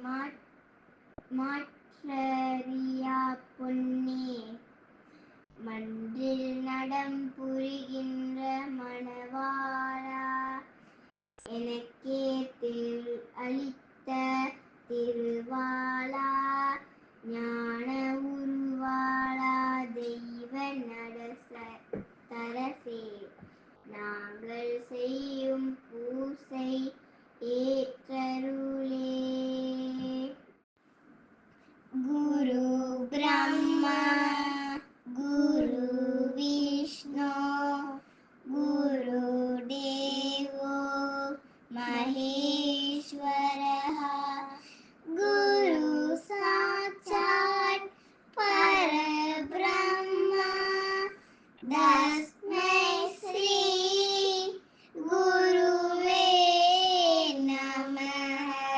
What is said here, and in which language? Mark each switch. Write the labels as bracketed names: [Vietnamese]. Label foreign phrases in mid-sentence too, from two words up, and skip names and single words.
[Tamil] மாற்றறியா பொன்னே மன்றில் நடம் புரிகின்ற மணவாளா எனக்கே திரு அளித்த திருவாளா ஞான உருவாளா தெய்வ தரசே நாங்கள் செய்யும் பூசை ஏற்றருளே. [Sanskrit] गुरु ब्रह्मा गुरु विष्णु गुरु देवो महेश्वरः गुरु साक्षात् परब्रह्म तस्मै श्री गुरवे नमः.